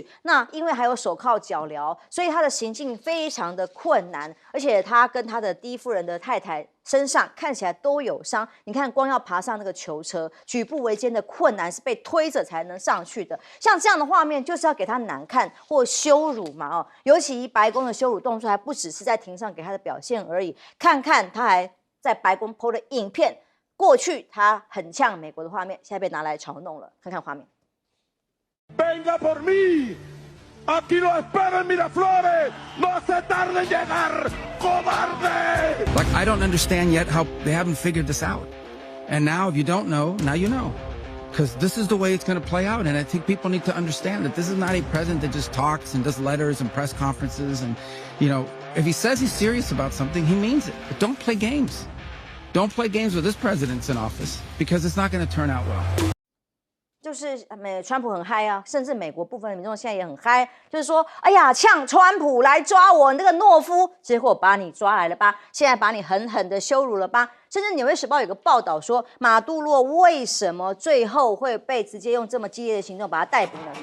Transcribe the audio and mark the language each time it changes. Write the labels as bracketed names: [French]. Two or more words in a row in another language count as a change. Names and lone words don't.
[Chinese] 那因为还有手铐脚镣，所以他的行进非常的困难，而且他跟他的第一夫人的太太身上看起来都有伤，你看光要爬上那个囚车，举步维艰的困难，是被推着才能上去的。像这样的画面，就是要给他难看或羞辱嘛哦。尤其白宫的羞辱动作，还不只是在庭上给他的表现而已。看看他还在白宫 PO 的影片，过去他很呛美国的画面，现在被拿来嘲弄了。看看画面。 [Spanish] Venga por mí. Aquí lo espero en Miraflores. No se tarde en llegar, cobarde. [English] Like, I don't understand yet how they haven't figured this out. And now, if you don't know, now you know. Because this is the way it's going to play out. And I think people need to understand that this is not a president that just talks and does letters and press conferences. And, you know, if he says he's serious about something, he means it. But don't play games. Don't play games with this president's in office because it's not going to turn out well. [Chinese] 就是川普很嗨啊，甚至美国部分的民众现在也很嗨，就是说，哎呀，呛川普来抓我那个懦夫，结果把你抓来了吧，现在把你狠狠的羞辱了吧。甚至《纽约时报》有个报道说，马杜洛为什么最后会被直接用这么激烈的行动把他逮捕呢？